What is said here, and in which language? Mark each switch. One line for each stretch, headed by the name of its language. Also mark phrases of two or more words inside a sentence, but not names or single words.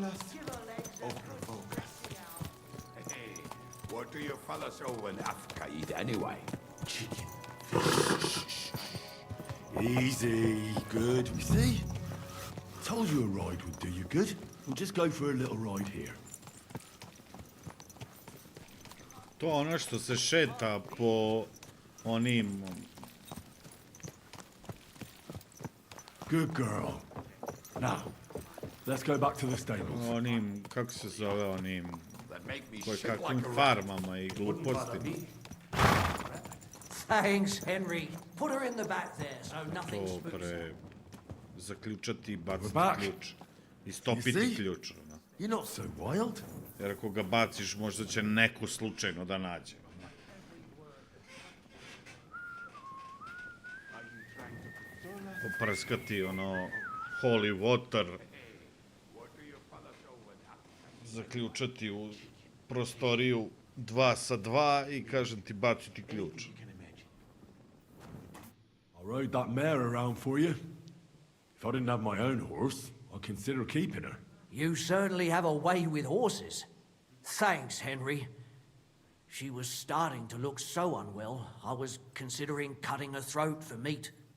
English: Hey, what do you fellas owe in FskpZ anyway? Chicken. Easy, good. You see? Told you a ride would do you good. We'll just go for a little ride here.
Serbian: To ono što se šeta po onim...
English: Good girl. Now, let's go back to the stables.
Serbian: Onim, kako se zove, onim... kakvim farmama i glupostima.
English: Thanks, Henry. Put her in the back there, so nothing spooks her.
Serbian: Dobre. Zaključati i baciti ključ. I stopiti ključ.
English: You're not so wild.
Serbian: Jer ako ga baciš, možda će neko slučajno da nađe. Poprskati ono
English: holy water.
Serbian: Zaključati u prostoriju 2 sa 2 i kažem ti baciti ključ.
English: I rode that mare around for you. If I didn't have my own horse, I'd consider keeping her. You certainly have a way with horses. Thanks, Henry. She was starting to look so unwell, I was considering cutting her throat for meat.